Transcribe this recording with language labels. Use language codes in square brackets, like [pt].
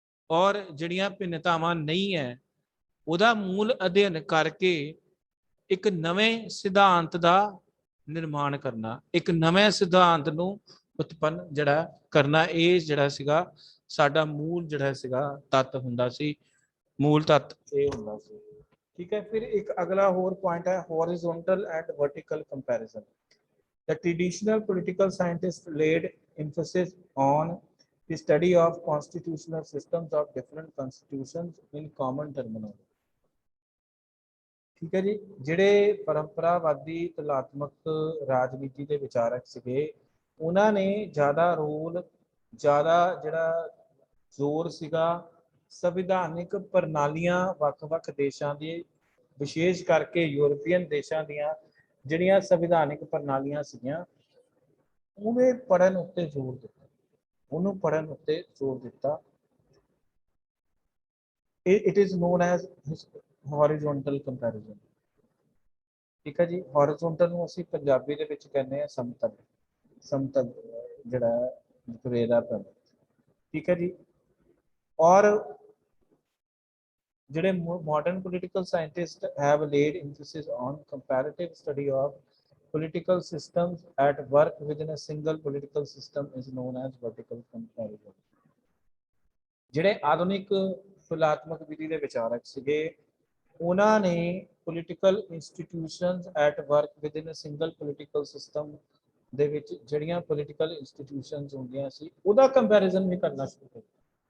[pa] ਔਰ ਜਿਹੜੀਆਂ ਭਿੰਨਤਾਵਾਂ ਨਹੀਂ ਹੈ, ਉਹਦਾ ਮੂਲ ਅਧਿਐਨ ਕਰਕੇ ਇੱਕ ਨਵੇਂ ਸਿਧਾਂਤ ਦਾ ਨਿਰਮਾਣ ਕਰਨਾ, ਇੱਕ ਨਵੇਂ ਸਿਧਾਂਤ ਨੂੰ ਉਤਪੰਨ ਜਿਹੜਾ ਕਰਨਾ, ਇਹ ਜਿਹੜਾ ਸੀਗਾ ਸਾਡਾ ਮੂਲ ਜਿਹੜਾ ਸੀਗਾ ਤੱਤ ਹੁੰਦਾ ਸੀ, ਮੂਲ ਤੱਤ ਇਹ ਹੁੰਦਾ ਸੀ। ਠੀਕ ਹੈ। ਫਿਰ ਇੱਕ ਅਗਲਾ ਹੋਰ ਪੁਆਇੰਟ ਹੈ horizontal and vertical comparison. [en] The traditional political scientists laid emphasis on the study of constitutional systems of different constitutions in common terminology. [pa] ਠੀਕ ਹੈ ਜੀ। ਜਿਹੜੇ ਪਰੰਪਰਾਵਾਦੀ ਤੁਲਾਤਮਕ ਰਾਜਨੀਤੀ ਦੇ ਵਿਚਾਰਕ ਸੀਗੇ, ਉਹਨਾਂ ਨੇ ਜ਼ਿਆਦਾ ਰੋਲ, ਜ਼ਿਆਦਾ ਜਿਹੜਾ ਜ਼ੋਰ ਸੀਗਾ ਸੰਵਿਧਾਨਿਕ ਪ੍ਰਣਾਲੀਆਂ ਵੱਖ-ਵੱਖ ਦੇਸ਼ਾਂ ਦੀ, ਵਿਸ਼ੇਸ਼ ਕਰਕੇ ਯੂਰਪੀਅਨ ਦੇਸ਼ਾਂ ਦੀਆਂ ਜਿਹੜੀਆਂ ਸੰਵਿਧਾਨਿਕ ਪ੍ਰਣਾਲੀਆਂ ਸੀਗੀਆਂ, ਉਹਨੇ ਪੜ੍ਹਨ ਉੱਤੇ ਜ਼ੋਰ ਦਿੱਤਾ, ਉਹਨੂੰ ਪੜ੍ਹਨ ਉੱਤੇ ਜ਼ੋਰ ਦਿੱਤਾ। [en] It is known as horizontal comparison। [pa] ਠੀਕ ਹੈ ਜੀ। horizontal ਨੂੰ ਅਸੀਂ ਪੰਜਾਬੀ ਦੇ ਵਿੱਚ ਕਹਿੰਦੇ ਆ ਸਮਤਲ, ਸਮਤਲ ਜਿਹੜਾ ਰੇਦਾ ਪਰ। ਠੀਕ ਹੈ ਜੀ। ਔਰ ਜਿਹੜੇ [en] modern political scientists have laid emphasis on comparative study of political systems at work within a single political system is known as vertical comparison। [pa] ਜਿਹੜੇ ਆਧੁਨਿਕ ਤੁਲਾਤਮਕ ਵਿਧੀ ਦੇ ਵਿਚਾਰਕ ਸੀਗੇ, ਉਹਨਾਂ ਨੇ [en] political institutions at work within a single political system [pa] ਦੇ ਵਿੱਚ ਜਿਹੜੀਆਂ ਪੋਲੀਟੀਕਲ ਇੰਸਟੀਟਿਊਸ਼ਨਸ ਹੁੰਦੀਆਂ ਸੀ, ਉਹਦਾ ਕੰਪੈਰੀਜ਼ਨ ਵੀ ਕਰਨਾ ਸ਼ੁਰੂ ਕੀਤਾ।